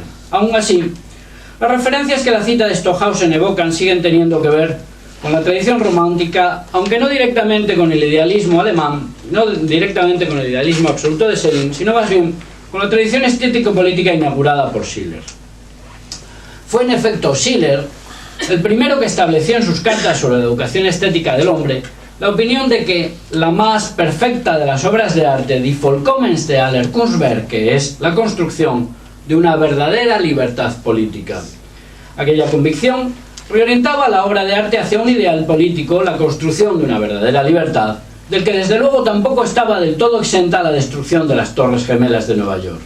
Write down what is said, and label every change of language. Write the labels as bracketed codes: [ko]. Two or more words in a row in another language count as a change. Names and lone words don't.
[es] Aún así, las referencias que la cita de Stockhausen evocan siguen teniendo que ver con la tradición romántica, aunque no directamente con el idealismo alemán, no directamente con el idealismo absoluto de Schelling, sino más bien con la tradición estético-política inaugurada por Schiller. Fue en efecto Schiller el primero que estableció en sus cartas sobre la educación estética del hombre la opinión de que la más perfecta de las obras de arte, [de] die vollkommenste aller Kunstwerk, [es] que es la construcción de una verdadera libertad política. Aquella convicción reorientaba la obra de arte hacia un ideal político, la construcción de una verdadera libertad, del que desde luego tampoco estaba del todo exenta la destrucción de las Torres Gemelas de Nueva York.